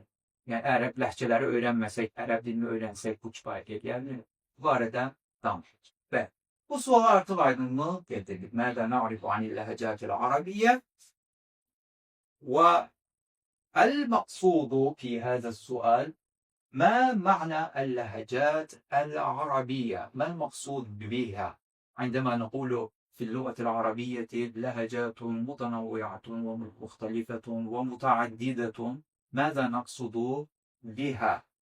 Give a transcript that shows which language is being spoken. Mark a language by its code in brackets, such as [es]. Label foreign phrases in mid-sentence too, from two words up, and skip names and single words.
[az] Yəni, ərəb ləhcələri öyrənməsək, ərəb dilini öyrənsək, bu kifayət gəlmir. Bu barədə danışırıq. Və bu suala artıq aydınlıq gətirdik. [ar] ماذا نعرف عن اللهجات العربية والمقصود في هذا سؤال ما معنى اللهجات العربية؟ ما المقصود بها عندما نقول في اللغة العربية لهجات متنوعة ومختلفة ومتعددة، ماذا نقصد بها؟